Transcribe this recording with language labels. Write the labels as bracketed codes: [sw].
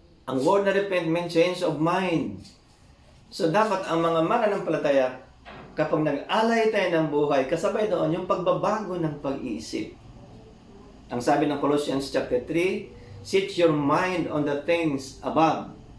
[en] Ang word na repent means change of mind. [tl] So dapat ang mga mananampalataya, kapag nag-alay tayo ng buhay, kasabay doon yung pagbabago ng pag-iisip. Ang sabi ng Colossians chapter 3, [en] set your mind on the things above.